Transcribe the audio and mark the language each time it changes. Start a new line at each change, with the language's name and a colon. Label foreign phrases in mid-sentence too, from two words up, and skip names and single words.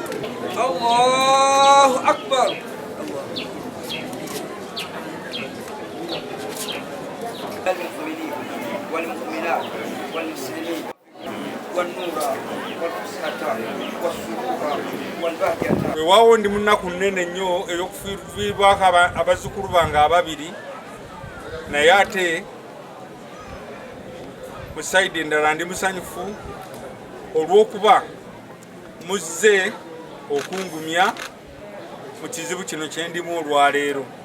Arabic: الله أكبر. المؤمنين والمؤمنات والمسلمين والنور والفسحة والسرور والبهجة.
Ganda: Weewaawo ndi munaku nnene nnyo ey'okufiirwako abazzukulu bange ababiri, naye ate mu sayidi endala ndi musanyufu olw'okuba muzze okungumya mu kizibu kino kye ndimu olwaleero.